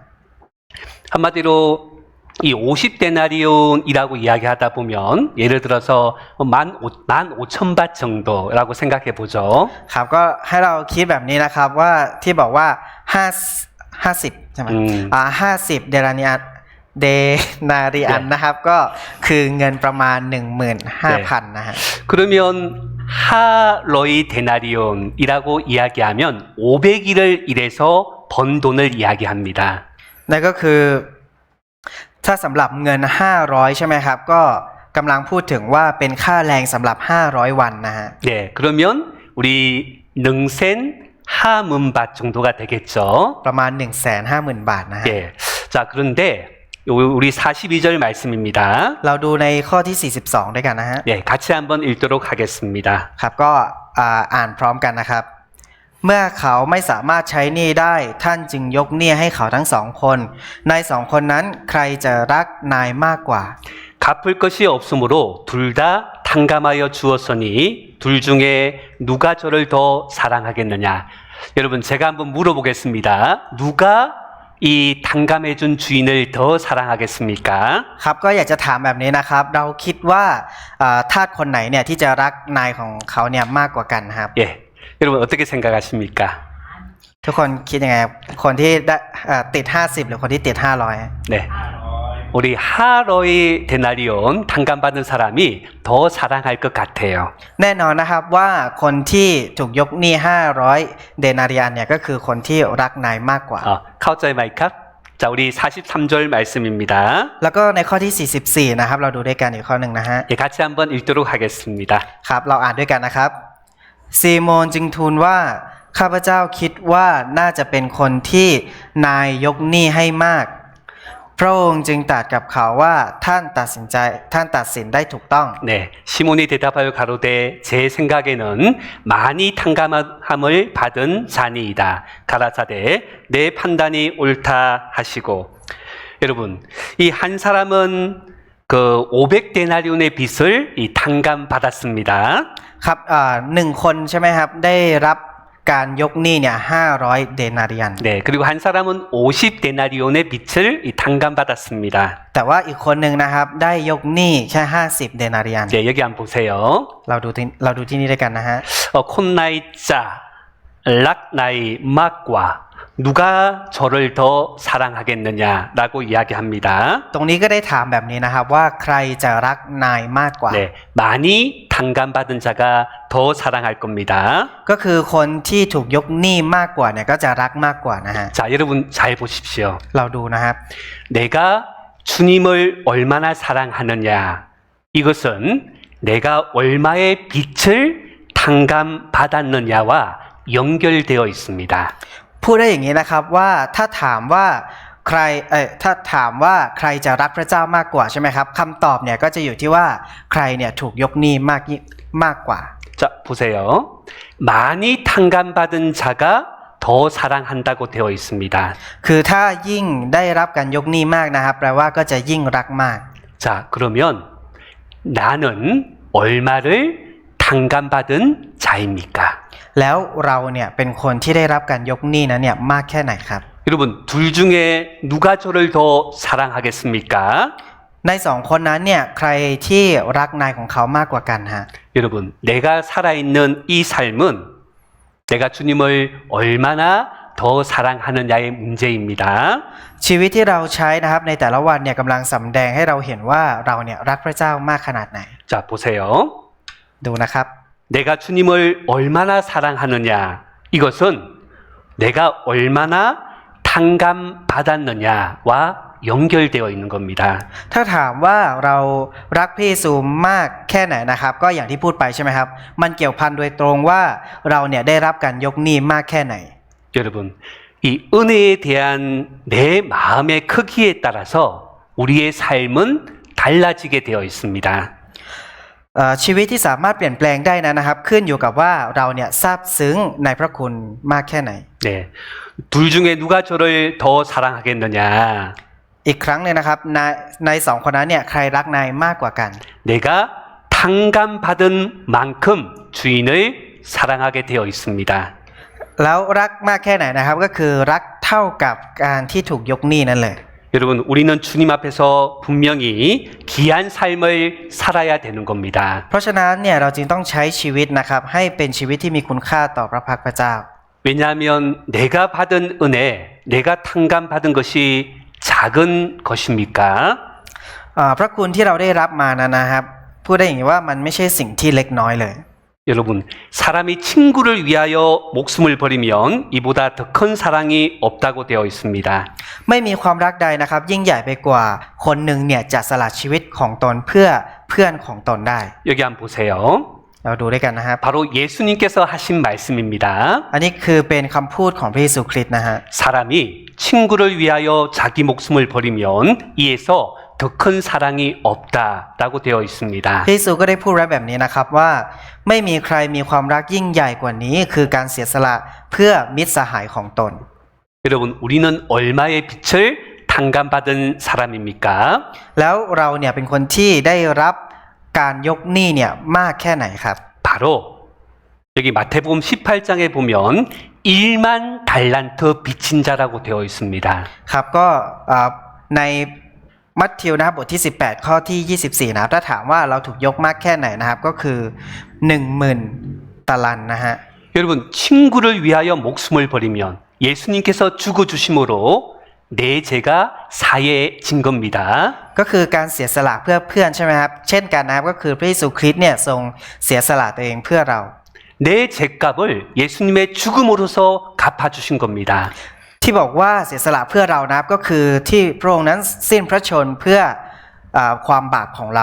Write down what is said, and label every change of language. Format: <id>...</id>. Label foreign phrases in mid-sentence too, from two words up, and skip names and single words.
<ko>한마디로 이 50데나리온이라고 이야기하다 보면 예를 들어서 15,000밭 정도라고 생각해 보죠.</ko> <th>ครับก็ให้เราคิดแบบนี้นะครับว่าที่บอกว่า50ใช่ไหม50เดนาริอันนะครับก็คือเงินประมาณ 15,000 นะฮะ</th> <ko>그러면 하러이 데나리온이라고 이야기하면 500일을 일해서 번 돈을 이야기합니다.</ko> <th>นั่นก็คือถ้าสำหรับเงิน500ใช่ไหมครับก็กำลังพูดถึงว่าเป็นค่าแรงสำหรับ500วันนะฮะ</th> <ko>네, 그러면 우리</ko> <th>หนึ่งแสนห้าหมื่นบาท</th> <ko>정도가 되겠죠.</ko> <th>ประมาณ 150,000 บาทนะฮะ</th> <ko>네. 자, 그런데 우리 42절 말씀입니다.</ko> <th>เราดูในข้อที่42ด้วยกันนะฮะ</th> <ko>네, 같이 한번 읽도록 하겠습니다.</ko> <th>ครับก็อ่านพร้อมกันนะครับเมื่อเขาไม่สามารถใช้หนี้ได้ท่านจึงยกหนี้ให้เขาทั้ง2 คนนาย2 คนนั้นใครจะรักนายมากกว่า</th> <ko>갚을 것이 없으므로 둘 다 탕감하여 주었으니 둘 중에 누가 저를 더 사랑하겠느냐. 여러분 제가 한번 물어보겠습니다. 누가 이 탕감해준 주인을 더 사랑하겠습니까?</ko> <th>ครับก็อยากจะถามแบบนี้นะครับเราคิดว่าทาสคนไหนเนี่ยที่จะรักนายของเขาเนี่ยมากกว่ากันครับ</th> <ko>예, 여러분 어떻게 생각하십니까?</ko> <th>ทุกคนคิดยังไงครับคนที่ได้ติด50หรือคนที่ติด500</th> <ko>네, 우리 하러이 데나리온 탕감받은 사람이 더 사랑할 것 같아요.</ko> <th>แน่นอนนะครับว่าคนที่ถูกยกหนี้500เดนาริอันเนี่ยก็คือคนที่รักนายมากกว่า เข้าใจไหมครับ.</th> <ko>자, 우리 43절 말씀입니다.</ko> <th>แล้วก็ในข้อที่44นะครับเราดูด้วยกันอีกข้อหนึ่งนะฮะ</th> <ko>예, 같이 한번 읽도록 하겠습니다.</ko> <th>ครับเราอ่านด้วยกันนะครับซีโมนจึงทูลว่าข้าพเจ้าคิดว่าน่าจะเป็นคนที่นายยกหนี้ให้มากพระองค์จึงตรัสกับเขาว่าท่านตัดสินได้ถูกต้อง</th> <ko>네, 시몬이 대답하여 가로되 제 생각에는 많이 탕감함을 받은 자니이다. 가라사대 내 판단이 옳다 하시고 여러분 이 한 사람은 그 500데나리온의 빚을 이 탕감 받았습니다.</ko> <th>ครับ1 คนใช่ไหมครับได้รับการยกหนี้เนี่ย500เดนาเรียน</th> <ko>네, 그리고 한 사람은 50 데나리온의 빚을 탕감받았습니다.</ko> <th>แต่ว่าอีกคนหนึ่งนะครับได้ยกหนี้แค่50เดนาเรียน</th> <ko>네, 여기 한번 보세요.</ko> <th>เราดูที่นี่ด้วยกันนะฮะ คนไหนจะ รักนายมากกว่า</th> <ko>누가 저를 더 사랑하겠느냐라고 이야기합니다.</ko> <th>ตรงนี้ก็ได้ถามแบบนี้นะครับว่าใครจะรักนายมากกว่า</th> <ko>네, 많이 탕감받은 자가 더 사랑할 겁니다.</ko> <th>ก็คือคนที่ถูกยกหนี้มากกว่าเนี่ยก็จะรักมากกว่านะฮะ</th> <ko>자, 여러분 잘 보십시오.</ko> <th>เราดูนะครับ</th> <ko>내가 주님을 얼마나 사랑하느냐, 이것은 내가 얼마의 빛을 탕감받았느냐와 연결되어 있습니다.</ko> <th>พูดได้อย่างนี้นะครับว่าถ้าถามว่าใครจะรักพระเจ้ามากกว่าใช่ไหมครับคำตอบเนี่ยก็จะอยู่ที่ว่าใครเนี่ยถูกยกหนี้มากกว่า</th> <ko>자, 보세요. 많이 탕감받은 자가 더 사랑한다고 되어 있습니다.</ko> <th>คือถ้ายิ่งได้รับการยกหนี้มากนะครับแปลว่าก็จะยิ่งรักมาก</th> <ko>자, 그러면 나는 얼마를 탕감받은 자입니까?</ko> <th>แล้วเราเนี่ยเป็นคนที่ได้รับการยกหนี้นั้นเนี่ยมากแค่ไหนครับ</th> <ko>여러분, 둘 중에 누가 저를 더 사랑하겠습니까?</ko> <th>ในสองคนนั้นเนี่ยใครที่รักนายของเขามากกว่ากันฮะ</th> <ko>여러분, 내가 살아있는 이 삶은 내가 주님을 얼마나 더 사랑하느냐의 문제입니다.</ko> <th>ชีวิตที่เราใช้นะครับในแต่ละวันเนี่ยกำลังสำแดงให้เราเห็นว่าเราเนี่ยรักพระเจ้ามากขนาดไหน</th> <ko>자, 보세요.</ko> <th>ดูนะครับ</th> <ko>내가 주님을 얼마나 사랑하느냐, 이것은 내가 얼마나 탕감받았느냐와 연결되어 있는 겁니다.</ko> <th>ถ้าถามว่าเรารักพระเยซูมากแค่ไหนนะครับก็อย่างที่พูดไปใช่ไหมครับมันเกี่ยวพันโดยตรงว่าเราเนี่ยได้รับการยกหนี้มากแค่ไหน</th> <ko>여러분, 이 은혜에 대한 내 마음의 크기에 따라서 우리의 삶은 달라지게 되어 있습니다.</ko> <th>ชีวิตที่สามารถเปลี่ยนแปลงได้นะครับขึ้นอยู่กับว่าเราเนี่ยซาบซึ้งในพระคุณมากแค่ไหน</th> <ko>네, 둘 중에 누가 저를 더 사랑하겠느냐?</ko> <th>อีกครั้งเลยนะครับในสองคนนั้นเนี่ยใครรักนายมากกว่ากัน</th> <ko>내가 탕감받은 만큼 주인을 사랑하게 되어 있습니다.</ko> <th>แล้วรักมากแค่ไหนนะครับก็คือรักเท่ากับการที่ถูกยกหนี้นั่นเลย</th> <ko>여러분, 우리는 주님 앞에서 분명히 귀한 삶을 살아야 되는 겁니다.</ko> <th>เพราะฉะนั้นเนี่ยเราจึงต้องใช้ชีวิตนะครับให้เป็นชีวิตที่มีคุณค่าต่อพระพักตร์พระเจ้า</th> <ko>왜냐하면 내가 받은 은혜, 내가 탕감받은 것이 작은 것입니까?</ko> <th>พระคุณที่เราได้รับมานะครับพูดได้อย่างนี้ว่ามันไม่ใช่สิ่งที่เล็กน้อยเลย</th> <ko>여러분, 사람이 친구를 위하여 목숨을 버리면 이보다 더 큰 사랑이 없다고 되어 있습니다.</ko> <th>ไม่มีความรักใดนะครับยิ่งใหญ่ไปกว่าคนหนึ่งเนี่ยจะสละชีวิตของตนเพื่อเพื่อนของตนได้</th> <ko>여기 한번 보세요.</ko> <th>เราดูด้วยกันนะครับ</th> <ko>바로 예수님께서 하신 말씀입니다.</ko> <th>อันนี้คือเป็นคำพูดของพระเยซูคริสต์นะฮะ</th> <ko>사람이 친구를 위하여 자기 목숨을 버리면 이에서 더 큰 사랑이 없다라고 되어 있습니다.</ko> <th>พระเยซูก็ได้พูดไว้แบบนี้นะครับว่าไม่มีใครมีความรักยิ่งใหญ่กว่านี้คือการเสียสละเพื่อมิตรสหายของตน</th> <ko>여러분, 우리는 얼마의 빛을 탕감받은 사람입니까?</ko> <th>แล้วเราเนี่ยเป็นคนที่ได้รับการยกหนี้เนี่ยมากแค่ไหนครับ</th> <ko>바로 여기 마태복음 18장에 보면 1만 달란트 빚진 자라고 되어 있습니다.</ko> <th>ครับก็ในมัทธิวนะครับบทที่18ข้อที่24นะครับถ้าถามว่าเราถูกยกมากแค่ไหนนะครับก็คือ 10,000 ตะลันนะฮะ</th> <ko>여러분, 친구를 위하여 목숨을 버리면 예수님께서 죽어주심으로 내 죄가 사해진 겁니다.</ko> <th>ก็คือการเสียสละเพื่อเพื่อนใช่ไหมครับเช่นกันนะครับก็คือพระเยซูคริสต์เนี่ยทรงเสียสละตัวเองเพื่อเรา</th> <ko>내 죄값을 예수님의 죽음으로서 갚아주신 겁니다.</ko> <th>ที่บอกว่าเสียสละเพื่อเรานะครับก็คือที่พระองค์นั้นสิ้นพระชนม์เพื่อความบาปของเรา</th>